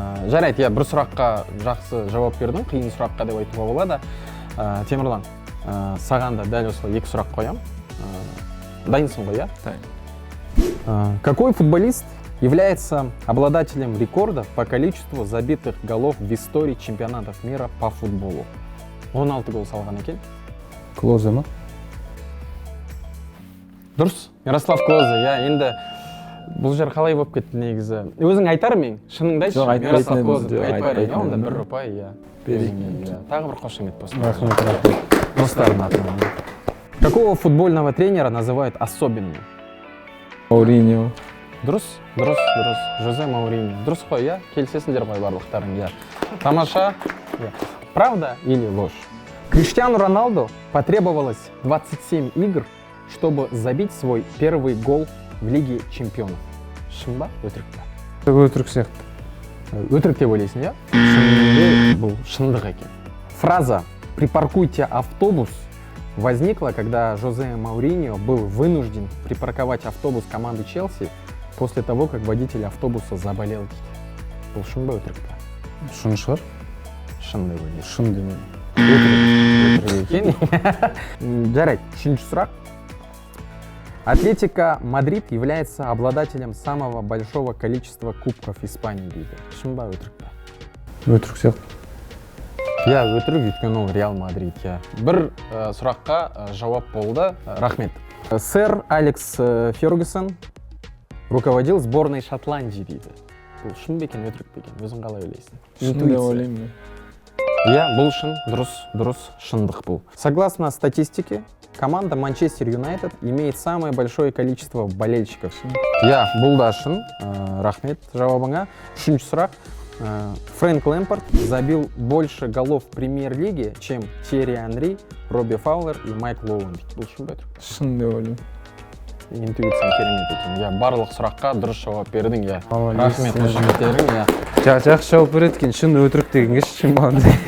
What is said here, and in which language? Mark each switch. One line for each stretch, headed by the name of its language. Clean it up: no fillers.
Kazakh: Жарайды, бір сұраққа жақсы жауап бердің, қиын сұраққа деп айтуға болады. Темірлан, саған да дәл осылай 2 сұрақ қоям. Дайынсың ғой, Дайын.
Russian: Какой футболист является обладателем рекорда по количеству забитых голов в истории чемпионатов мира по футболу?
Kazakh: 16 гол салған екен. Клозе ма? Дұрыс, Ярослав Клозе. Енді бұл жер қалай болып кетті негізі? Өзің айтар мен, шыныңды айтшы. Жоқ, айтпайтын Ярослав едім. Клозе Жоқ, айтпар айтпайтын екен, онда едім. 1 ұпай, иә. Тағы бір қошемет болсын. Рахмет. Достардың атынан.
Russian: Какого футбольного тренера называют особенным?
Kazakh: Мауриньо. Дұрыс. Жозе Мауриньо. Дұрыс қой, иә? Келісесіңдер ғой барлықтарың, иә. Тамаша.
Russian: Правда или ложь? Криштиану Роналду потребовалось 27 игр, чтобы забить свой первый гол в Лиге чемпионов.
Kazakh: Шын ба? Өтірік па? Өтірік сияқты. Өтірік деп ойлайсың, иә? Шынымен бұл шындық екен.
Russian: Фраза «припаркуйте автобус» возникла, когда Жозе Мауриньо был вынужден припарковать автобус команды Челси после того, как водитель автобуса заболел.
Kazakh: Бұл шын ба, өтірік па? Шын шығар? Шын деп ойлайсың. Шын демеймін. Өтірік екен. Жарайды, 3-ші сұрақ.
Russian: Атлетика Мадрид является обладателем самого большого количества кубков Испании
Kazakh: дейді. Шын ба, өтірік па? Өтірік сияқты. Я өтірік, өйткені ол Реал Мадрид, я. Бір сұраққа жауап болды. Рахмет.
Russian: Сэр Алекс Фергюсон руководил сборной Шотландии
Kazakh: дейді. Бұл шын бекен, өтірік бекен? Өзің қалай ойлайсың? Шын деп ойлаймын. Я, бұл шын, дұрыс, шындық бұл.
Russian: Согласно статистике, команда Манчестер Юнайтед имеет самое большое количество болельщиков.
Kazakh: Я, бұл да шын. Рахмет жауабыңа. 3-ші сұрақ.
Russian: Фрэнк Лэмпард забил больше голов в премьер-лиге, чем Терри Анри, Робби Фаулер и Майк Лоуэн.
Kazakh: Бұл шын ба? Шын деп ойлаймын. Интуицияң керемет екен. Я, барлық сұраққа дұрыс жауап бердің. Я,
Russian: Молодец.
Kazakh: рахмет қошеметтерің. Я. Жақсы жауап береді екен, шын өтірік дегенге шын маған.